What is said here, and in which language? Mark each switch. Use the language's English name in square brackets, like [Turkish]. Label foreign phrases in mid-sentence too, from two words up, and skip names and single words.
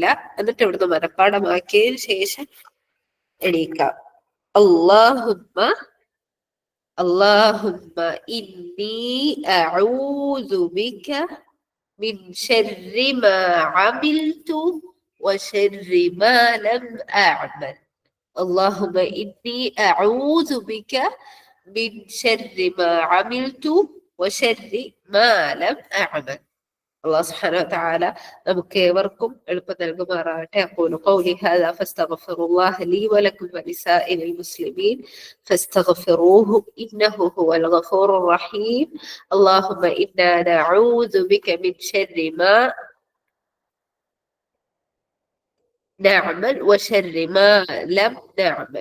[Malayalam] എന്നിട്ട് ഇവിടുന്ന് മനഃപ്പാഠമാക്കിയതിനു ശേഷം എണീക്കാം. [Arabic] اللهم إني أعوذ بك من شر ما عملت وشر ما لم أعمل. اللهم إني أعوذ بك من شر ما عملت وشر ما لم أعمل. الله سبحانه وتعالى [Malayalam] നമുക്ക് ഏവർക്കും എളുപ്പം നൽകുമാറാകട്ടെ. [Arabic] أقول قولي هذا فاستغفر الله لي ولكم ولسائر المسلمين فاستغفروه إنه هو الغفور الرحيم. اللهم إنا نعوذ بك من شر ما نعمل وشر ما لم نعمل.